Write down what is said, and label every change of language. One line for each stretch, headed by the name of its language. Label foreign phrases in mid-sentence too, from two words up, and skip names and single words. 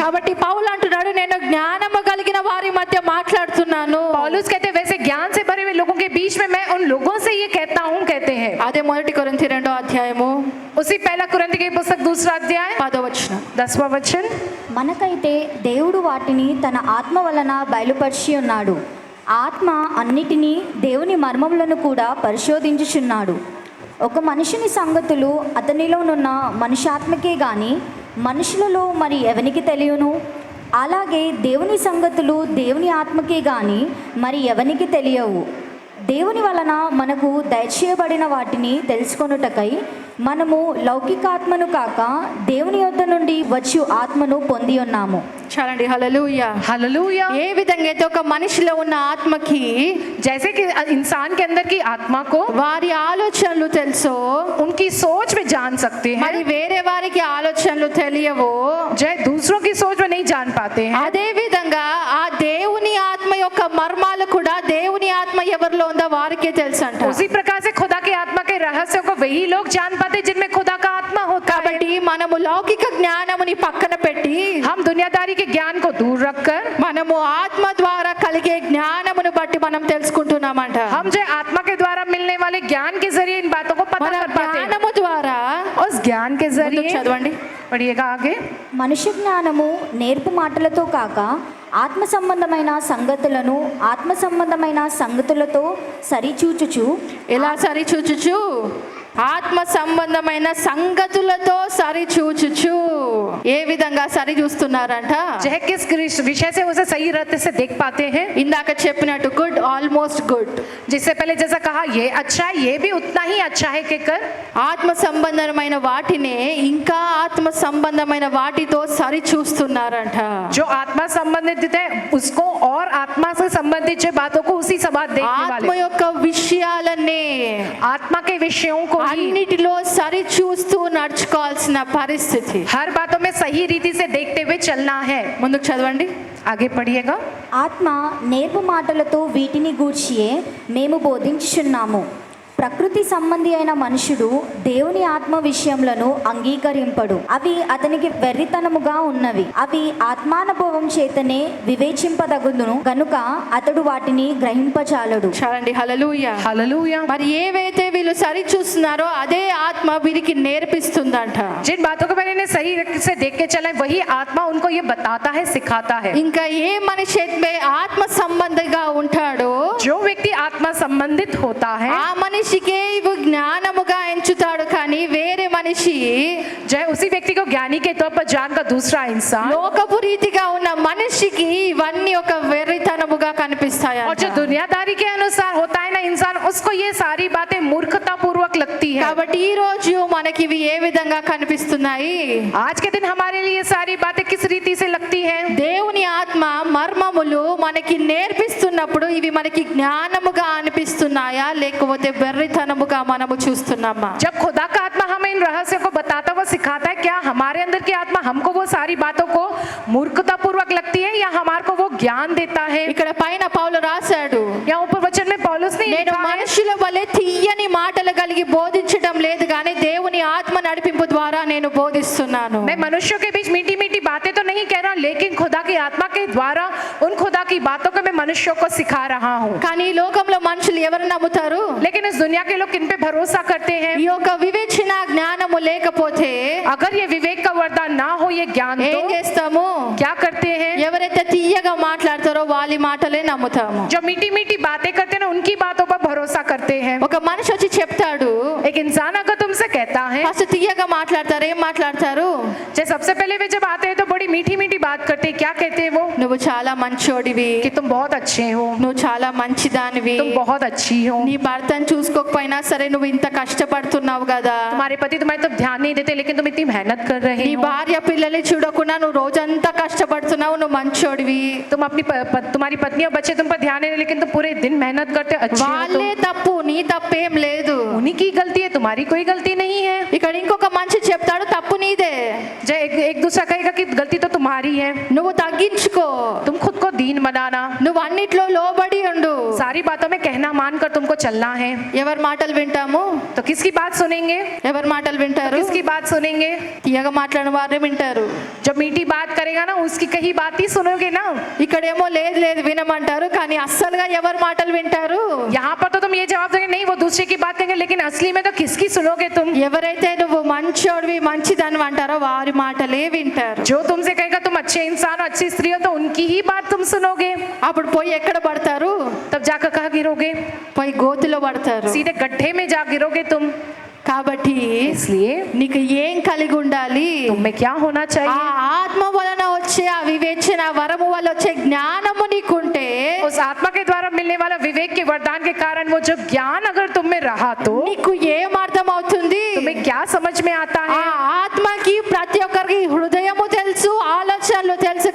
Telugu: కాబట్టి పౌలు అంటున్నాడు, నేను జ్ఞానము కలిగిన వారి మధ్య మాట్లాడుతున్నాను.
Hindi: पौलुस कहते हैं वैसे ज्ञान से भरे हुए लोगों के बीच में मैं उन लोगों से ये कहता हूँ, कहते हैं।
Telugu: అదే 1 కొరింథీ 2వ అధ్యాయము
Hindi: उसी पहला कुरिन्थी की पुस्तक 2 अध्याय
Telugu: 10వ వచనం.
Hindi: 10वां वचन।
Telugu: మనకైతే దేవుడు వాటిని తన ఆత్మ వలన బయలుపరిచి ఉన్నాడు. ఆత్మ అన్నిటినీ దేవుని మర్మములను కూడా పరిశోధించుచున్నాడు. ఒక మనిషిని సంగతులు అతనిలోనున్న మనుష్యాత్మకే గాని మనుషులలో మరి ఎవనికి తెలియను? అలాగే దేవుని సంగతులు దేవుని ఆత్మకే గాని మరి ఎవనికి తెలియవు. దేవుని వలన మనకు దయచేయబడిన వాటిని తెలుసుకొనుటకై మనము లౌకికాత్మను కాక దేవుని యొద్ద నుండి వచ్చు ఆత్మను పొంది ఉన్నాము. చాలండి. హల్లెలూయా.
Hindi: हालेलुया।
Telugu: ఏ విధంగా అయితే ఒక మనిషిలో ఉన్న ఆత్మకి
Hindi: जैसे कि इंसान के अंदर की आत्मा को
Telugu: వారి ఆలోచనలు తెలుసో,
Hindi: उनकी सोच में जान सकते हैं,
Telugu: మరి వేరే వారికి ఆలోచనలు తెలియవో,
Hindi: जो है दूसरों की सोच में नहीं जान पाते हैं।
Telugu: అదే విధంగా ఆ దేవుని ఆత్మ యొక్క మర్మాలు కూడా దేవుని ఆత్మ ఎవరిలో ఉందో వారికే తెలుసు అంట.
Hindi: उसी प्रकार से खुदा की आत्मा के रहस्यों को वही लोग जान पाते जिनमें खुदा का आत्मा होता है।
Telugu: కాబట్టి మనము లౌకిక జ్ఞానముని పక్కన పెట్టి
Hindi: हम दुनियादारी के ज्ञान को दूर रखकर
Telugu: మనము ఆత్మ ద్వారా కలిగే జ్ఞానమును బట్టి మనం తెలుసుకుంటున్నామంట.
Hindi: हम जो आत्मा के द्वारा मिलने वाले ज्ञान के जरिए इन बातों को पता
Telugu: మన
Hindi: कर पाते हैं।
Telugu: జ్ఞానము ద్వారా
Hindi: उस ज्ञान के
Telugu: ముందుకు
Hindi: जरिए
Telugu: చదవండి.
Hindi: पढ़िएगा आगे।
Telugu: మనుష్య జ్ఞానము నేర్పు మాటలతో కాక ఆత్మ సంబంధమైన సంగతులతో సరిచూచుచు ఎలా సరిచూచుచు? ఆత్మ సంబంధమైన సంగతులతో సరిచూచుచు. ఏ విధంగా సరి చూస్తున్నారంట?
Hindi: जो है किस विषय से उसे सही रहते से देख पाते हैं।
Telugu: ఇందాక చెప్పినట్టు
English: good, almost good.
Hindi: जिससे पहले जैसा कहा ये अच्छा है, ये भी उतना ही अच्छा है कहकर
Telugu: ఆత్మ సంబంధమైన వాటినే ఇంకా ఆత్మ సంబంధమైన వాటితో సరి చూస్తున్నారంట.
Hindi: जो आत्मा संबंधित है उसको और आत्मा से संबंधित जो बातों को उसी सबात देखने
Telugu: ఆత్మ
Hindi: वाले,
Telugu: యొక్క విషయాలనే
Hindi: आत्मा के विषयों को ही
Telugu: అన్నిటిలో సరి చూస్తూ నడుచుకోవాల్సిన పరిస్థితి.
Hindi: हर बातों में सही रीति से देखते हुए चलना है।
Telugu: ముందుకు చదవండి.
Hindi: आगे पढ़िएगा।
Telugu: ఆత్మ నేర్పు మాటలతో వీటిని గూర్చియే మేము బోధించుచున్నాము. ప్రకృతి సంబంధి అయిన మనుషుడు దేవుని ఆత్మ విషయములను అంగీకరింపడు. అవి అతనికి వెర్రితనముగా ఉన్నవి. అవి ఆత్మానుభవం చేతనే వివేచింపదగును గనుక అతడు వాటిని గ్రహింపచాలడు. చాలండి. హల్లెలూయా.
Hindi: हालेलुया।
Telugu: మరి ఏవైతే వీళ్ళు సరి చూస్తున్నారో అదే ఆత్మ వీరికి నేర్పిస్తుందంట.
Hindi: जिन बातों को मैंने सही से देख के चला वही आत्मा उनको ये बताता है, सिखाता है।
Telugu: ఇంకా ఏ మనిషి అయితే ఆత్మ సంబంధిగా ఉంటాడో
Hindi: जो व्यक्ति आत्मा संबंधित होता है
Telugu: ఆ మనిషికే ఇవి జ్ఞానముగా ఎంచుతాడు. కానీ వేరే మనిషి,
Hindi: जो है उसी व्यक्ति को ज्ञानी के तौर पर जानकर दूसरा इंसान,
Telugu: లోకపు రీతిగా ఉన్న మనిషికి ఇవన్నీ ఒక వెర్రితనముగా కనిపిస్తాయి.
Hindi: और जो दुनियादारी के अनुसार होता है ना इंसान, उसको ये सारी बातें मूर्खता पूर्वक लगती है।
Telugu: కాబట్టి ఈ రోజు మనకి ఇవి ఏ విధంగా కనిపిస్తున్నాయి?
Hindi: आज के दिन हमारे लिए सारी बातें किस रीति से लगती हैं?
Telugu: దేవుని ఆత్మ మర్మములు మనకి నేర్పిస్తున్నప్పుడు ఇవి మనకి జ్ఞానముగా అనిపిస్తున్నాయా లేకపోతే వెర్రితనముగా మనము చూస్తున్నామా?
Hindi: जब खुदा का आत्मा हमें इन रहस्यों को बताता हुआ सिखाता है, क्या हमारे अंदर की आत्मा हमको वो सारी बातों को मूर्खता पूर्वक लगती है या हमारे को वो ज्ञान देता है?
Telugu: ఇక్కడ పైన పౌలు రాశాడు,
Hindi: यहाँ ऊपर वचन में पौलुस ने
Telugu: నేను
Hindi: लिखा है,
Telugu: మనుషుల వలె తీయని మాటలు కలిగి బోధించడం లేదు కానీ దేవుని ఆత్మ నడిపింపు ద్వారా నేను బోధిస్తున్నాను.
Hindi: मैं मनुष्यों के बीच मीठी मीठी बातें तो नहीं कह रहा, लेकिन खुदा की आत्मा के द्वारा उन खुदा की बातों को मैं मनुष्यों को सिखा रहा हूँ।
Telugu: కానీ ఈ లోకంలో మనుషులు ఎవరు నమ్ముతారు?
Hindi: लेकिन इस दुनिया के लोग किन पे भरोसा करते हैं?
Telugu: ఈ యొక్క వివేచన జ్ఞానము లేకపోతే
Hindi: अगर ये विवेक का वरदान ना हो, ये ज्ञान
Telugu: ఏం
Hindi: तो
Telugu: చేస్తాము?
Hindi: क्या करते हैं?
Telugu: ఎవరైతే తీయగా మాట్లాడతారో వాళ్ళ మాటలే నమ్ముతాము.
Hindi: जो मीठी मीठी बातें करते हैं ना, उनकी बातों पर भरोसा करते हैं।
Telugu: ఒక మనిషి వచ్చి చెప్తాడు,
Hindi: एक इंसान अगर तुमसे कहता है,
Telugu: ఫస్ట్ తీయగా మాట్లాడతారు. ఏం మాట్లాడతారు?
Hindi: जैसे सबसे पहले वे जब आते हैं तो बड़ी मीठी मीठी बात करते हैं। क्या कहते हैं वो?
Telugu: నువ్వు చాలా మంచోడివి,
Hindi: कि तुम बहुत अच्छे हो,
Telugu: నువ్వు చాలా మంచిదానివి,
Hindi: तुम बहुत अच्छी हो,
Telugu: నీ భర్తను చూసుకోకపోయినా సరే నువ్వు ఇంత కష్టపడుతున్నావు కదా,
Hindi: तुम्हारे पति तुम्हारे तो ध्यान नहीं देते लेकिन तुम इतनी मेहनत कर रहे
Telugu: నీ
Hindi: हो,
Telugu: భార్య పిల్లల్ని చూడకుండా నువ్వు రోజంతా కష్టపడుతున్నావు, నువ్వు మంచోడివి.
Hindi: तुम अपनी तुम्हारी पत्नी और बच्चे तुम पर ध्यान नहीं, लेकिन तुम पूरे दिन मेहनत करते, अच्छे हो
Telugu: వాళ్ళే తప్పు, నీ తప్పేం లేదు.
Hindi: तुम। उन्हीं की गलती है, तुम्हारी कोई गलती नहीं है।
Telugu: ఇక్కడ ఇంకొక మనిషి చెప్తాడు, తప్పు నీదే,
Hindi: जो एक दूसरा कहेगा कि गलती तो तुम्हारी है,
Telugu: నువ్వు తగ్గించుకో,
Hindi: तुम खुद को दीन बनाना,
Telugu: నువ్వు అన్నిట్లో లోబడి ఉండు.
Hindi: सारी बातों में कहना मानकर तुमको चलना है।
Telugu: ఎవరి మాటలు వింటాము?
Hindi: तो किसकी बात सुनेंगे?
Telugu: ఎవరి మాటలు వింటారు?
Hindi: किसकी बात सुनेंगे?
Telugu: తీయగా మాట్లాడిన వారే వింటారు.
Hindi: जब मीठी बात करेगा ना, उसकी कही बात ही सुनोगे ना।
Telugu: ఇక్కడేమో లేదు లేదు వినమంటారు, కానీ అస్సలుగా ఎవరి మాటలు వింటారు?
Hindi: यहाँ पर तो तुम ये जवाब दोगे नहीं, वो दूसरे की बात कहेंगे, लेकिन असली में तो किसकी सुनोगे तुम?
Telugu: ఎవరైతే నువ్వు మంచోడివి మంచిదాని అంటారో వారి మాటలే వింటారు.
Hindi: जो तुमसे कहेगा तुम अच्छे इंसान हो, अच्छी स्त्री हो, तो उनकी ही बात तुम सुनोगे।
Telugu: అప్పుడు పోయి ఎక్కడ పడతారు?
Hindi: तब जाकर कहाँ गिरोगे?
Telugu: పోయి గోతిలో పడతారు.
Hindi: सीधे गड्ढे में जा गिरोगे तुम।
Telugu: కాబట్టి
Hindi: इसलिए
Telugu: నీకు ఏం కలిగి ఉండాలి?
Hindi: तुम्हें क्या होना
Telugu: ఆ
Hindi: चाहिए?
Telugu: ఆత్మ వలన వచ్చే ఆ వివేచన వరము వల్ల వచ్చే జ్ఞానము నీకుంటే
Hindi: उस आत्मा के द्वारा मिलने वाला विवेक के वरदान के कारण वो जो ज्ञान अगर तुम में रहा तो
Telugu: నీకు ఏం అర్థం అవుతుంది?
Hindi: तुम्हें क्या समझ में आता
Telugu: ఆ
Hindi: है?
Telugu: ఆత్మకి ప్రతి ఒక్కరికి హృదయము తెలుసు, ఆలోచనలు తెలుసు.